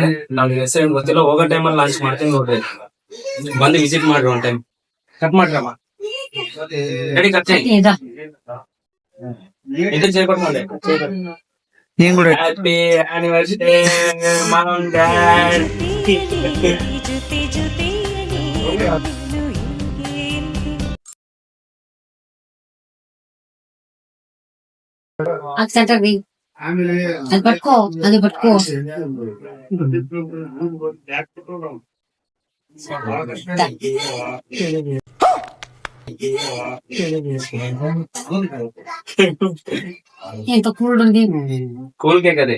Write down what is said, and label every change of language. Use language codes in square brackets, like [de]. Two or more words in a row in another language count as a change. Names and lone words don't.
[kn] ನಮ್ಗೆ ಹೆಸರು ಗೊತ್ತಿಲ್ಲ, ಹೋಗೋ ಟೈಮಲ್ಲಿ ಲಾಂಚ್ ಮಾಡ್ತೀನಿ, ನೋಡ್ರಿ ಬಂದು ವಿಸಿಟ್ ಮಾಡ್ರಿ ಒಂದ್ ಟೈಮ್. ಕಟ್ ಮಾಡ್ರಮ್ಮ, [en] ready cut [kn] ಇದನ್ನ ಸೇರ್ಕೊಟ್ ನೋಡಿ. [en] Happy anniversary mom and dad. [te] అది పట్టుకో. ఎంత కూల్ ఉంది. [en] cool cake [kn] ಅದೇ.